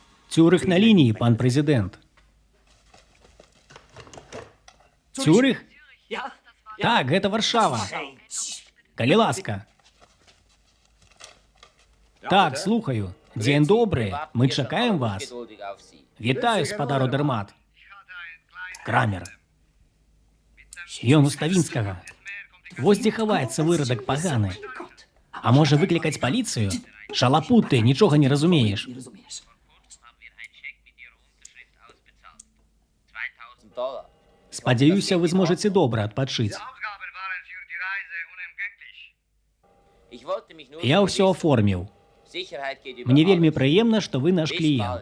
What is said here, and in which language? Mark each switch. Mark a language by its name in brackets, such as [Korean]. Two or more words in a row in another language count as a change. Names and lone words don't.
[Ukrainian] Цюрих на лінії, пан президент. Цюрих? [German] Ja? [Belarusian] Так, гэта Варшава. Калі ласка. Так, слухаю. Дзень добры, мы чакаем вас. Вітаю, спадар Одермат. Крамер. Ён у Ставінскага. Вось дзе хаваецца вырадак паганы. А можа выклікаць паліцыю? Шалапут ты, нічога не разумееш. [Polish] Nie rozumiesz. [Belarusian] Спадзяюся, вы зможаце добра адпачыць. Я ўсё аформіў. Мне вельмі прыемна, што вы наш кліент.